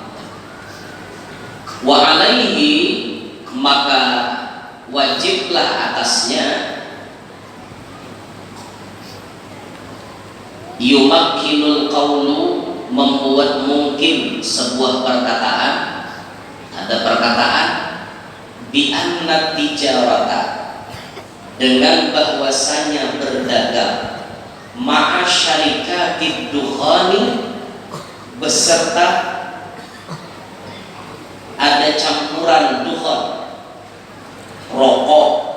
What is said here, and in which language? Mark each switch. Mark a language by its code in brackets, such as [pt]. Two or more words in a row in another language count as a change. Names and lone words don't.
[ar] وعليه, [ms] maka wajiblah atasnya, [ar] يمكن القول, [ms] membuat mungkin sebuah perkataan. Ada perkataan [ar] بأن التجارة, [ms] dengan bahwasanya berdagang, [ar] مع شركة الدخان, [ms] beserta ada campuran dukhan, rokok.